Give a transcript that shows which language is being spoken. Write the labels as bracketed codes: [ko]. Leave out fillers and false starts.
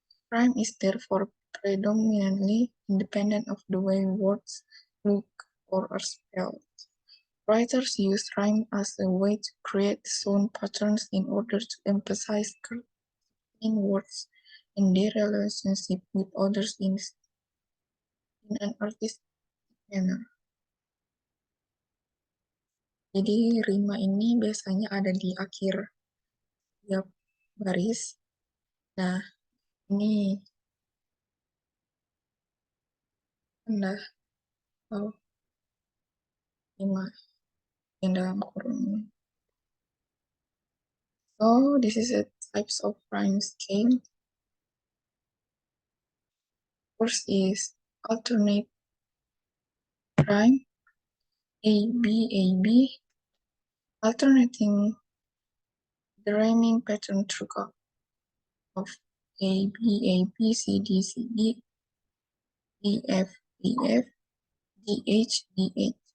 [en] Rhyme is therefore predominantly independent of the way words look or are spelled. Writers use rhyme as a way to create sound patterns in order to emphasize in words and their relationship with others in an artistic manner. [id] Jadi rima ini biasanya ada di akhir tiap baris. Nah, ini tanda rima yang dalam kurung. [en] So, this is a types of rhyme scheme. First is alternate rhyme, A, B, A, B, alternating the rhyming pattern through of A, B, A, B, C, D, C, D, E, F, E, F, D, H, D, H.